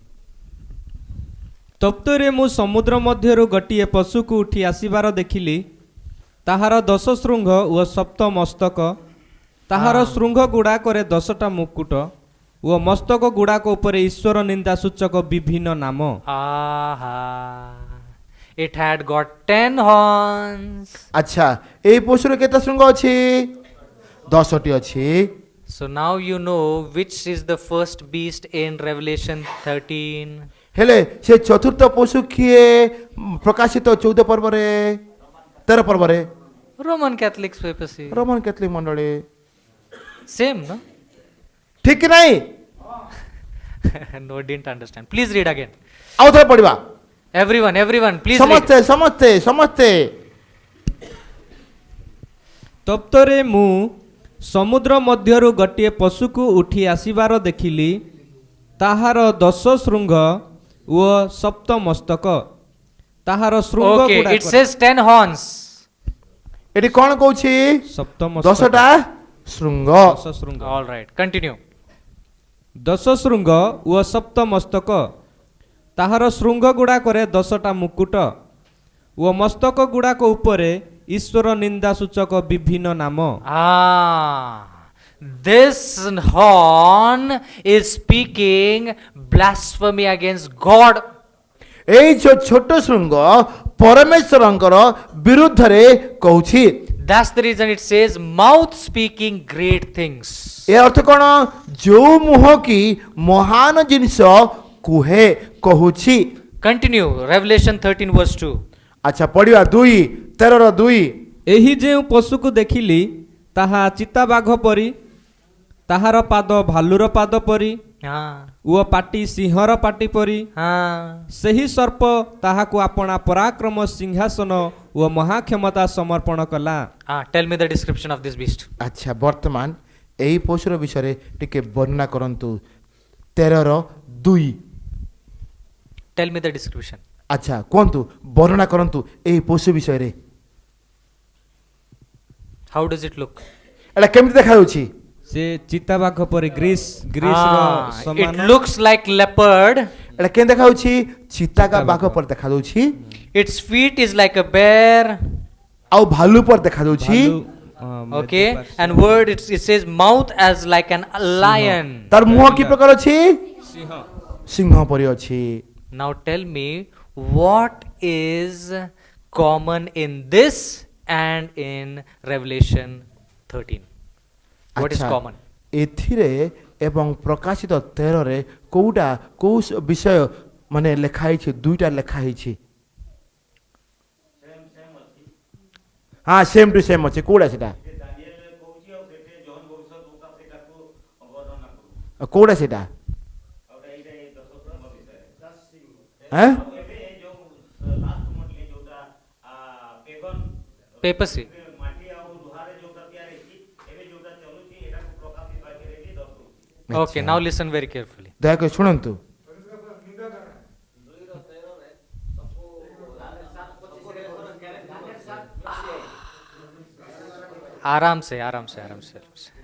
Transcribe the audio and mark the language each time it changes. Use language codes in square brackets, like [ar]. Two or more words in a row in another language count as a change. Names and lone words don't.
[or] ତପ୍ତରେ ମୁଁ ସମୁଦ୍ର ମଧ୍ୟରୁ ଗୋଟିଏ ପଶୁକୁ ଉଠି ଆସିବାର ଦେଖିଲି। ତାହାର 10 ଶୃଙ୍ଗ ଓ 7 ମସ୍ତକ। ତାହାର ଶୃଙ୍ଗ ଗୁଡ଼ାକରେ 10ଟା ମୁକୁଟ ଓ ମସ୍ତକ ଗୁଡ଼ାକ ଉପରେ ଈଶ୍ୱର ନିନ୍ଦା ସୂଚକ ବିଭିନ୍ନ ନାମ। [en] Aha. It had got 10 horns. [or] ଆଚ୍ଛା ଏଇ ପଶୁର କେତେ ଶୃଙ୍ଗ ଅଛି? 10ଟି ଅଛି। [en] So now you know which is the first beast in Revelation 13. [or] ହେଲେ ସେ ଚତୁର୍ଥ ପଶୁ କିଏ ପ୍ରକାଶିତ 14 ପର୍ବରେ 13 ପର୍ବରେ? [en] Roman Catholic papacy. [or] ରୋମାନ କ୍ୟାଥୋଲିକ ମଣ୍ଡଳୀ। [en] Same, no? [or] ଠିକ କି ନାହିଁ? [en] No, didn't understand. Please read again. [or] ଆଉ ଥରେ ପଢ଼ିବା। [en] Everyone, please read. [or] ସମସ୍ତେ ତପ୍ତରେ ମୁଁ ସମୁଦ୍ର ମଧ୍ୟରୁ ଗୋଟିଏ ପଶୁକୁ ଉଠି ଆସିବାର ଦେଖିଲି। ତାହାର 10 ଶୃଙ୍ଗ ଓ 7 ମସ୍ତକ। ତାହାର ଶୃଙ୍ଗ [en] Okay, it [or] ଗୁଡ଼ାକରେ [en] says 10 horns. [or] ଏଠି କ'ଣ କହୁଛି? 7 ମସ୍ତକ 10ଟା ଶୃଙ୍ଗ। 10 ଶୃଙ୍ଗ। [en] All right, continue. [or] 10 ଶୃଙ୍ଗ ଓ 7 ମସ୍ତକ। ତାହାର ଶୃଙ୍ଗ ଗୁଡ଼ାକରେ 10ଟା ମୁକୁଟ ଓ ମସ୍ତକ ଗୁଡ଼ାକ ଉପରେ ଈଶ୍ୱର ନିନ୍ଦା ସୂଚକ ବିଭିନ୍ନ ନାମ। [en] This horn is speaking blasphemy against God. [or] ଏଇ ଯୋଉ ଛୋଟ ଶୃଙ୍ଗ ପରମେଶ୍ୱରଙ୍କର ବିରୁଦ୍ଧରେ କହୁଛି। [en] That's the reason it says mouth speaking great things. [or] ଏ ଅର୍ଥ କ'ଣ? ଯୋଉ ମୁହଁ କି ମହାନ ଜିନିଷ କୁହେ କହୁଛି। [en] Continue, Revelation 13 verse 2. [or] ଆଚ୍ଛା ପଢ଼ିବା 13ର 2। ଏହି ଯେଉଁ ପଶୁକୁ ଦେଖିଲି ତାହା ଚିତାବାଘ ପରି, ତାହାର ପାଦ ଭାଲୁର ପାଦ ପରି ଓ ପାଟି ସିଂହର ପାଟି ପରି। ସେହି ସର୍ପ ତାହାକୁ ଆପଣା ପରାକ୍ରମ ସିଂହାସନ ଓ ମହାକ୍ଷମତା ସମର୍ପଣ କଲା। [en] Tell me the description of this beast. [or] ଆଚ୍ଛା ବର୍ତ୍ତମାନ ଏହି ପଶୁର ବିଷୟରେ ଟିକେ ବର୍ଣ୍ଣନା କରନ୍ତୁ। 13ର 2। [en] Tell me the description. [or] ଆଚ୍ଛା କୁହନ୍ତୁ ବର୍ଣ୍ଣନା କରନ୍ତୁ ଏହି ପଶୁ ବିଷୟରେ। [en] How does it look? [or] ଏଇଟା କେମିତି ଦେଖାଯାଉଛି? ସେ ଚିତାବାଘ ପରି ଗ୍ରୀସର [en] It [or] ସମାନ। [en] looks like leopard. [or] ଏଇଟା କେମିତି ଦେଖାଯାଉଛି? ଚିତାକା ବାଘ ପରି ଦେଖାଯାଉଛି। [en] Its feet is like a bear. [or] ଆଉ ଭାଲୁ ପରି ଦେଖାଯାଉଛି। ଭାଲୁ [en] Okay, and word it says mouth as like an lion. [or] ତାର ମୁହଁ କି ପ୍ରକାର ଅଛି ସିଂହ ସିଂହ ପରି ଅଛି [en] Now tell me what is common in this and in Revelation 13. What is [or] ଆଚ୍ଛା, [en] common? [or] ଏଥିରେ ଏବଂ ପ୍ରକାଶିତ 13ରେ କୋଉଟା କୋଉ ବିଷୟ ମାନେ ଲେଖା ହେଇଛି ଦୁଇଟା ଲେଖା ହେଇଛି ହଁ [en] same to same [or] ଅଛି କୋଉଟା ସେଟା କୋଉଟା ସେଟା ଆଁ? [en] Papacy. Okay, now listen very carefully. [or] ଦୟାକରି ଶୁଣନ୍ତୁ [hi] आराम से आराम से आराम से आराम से.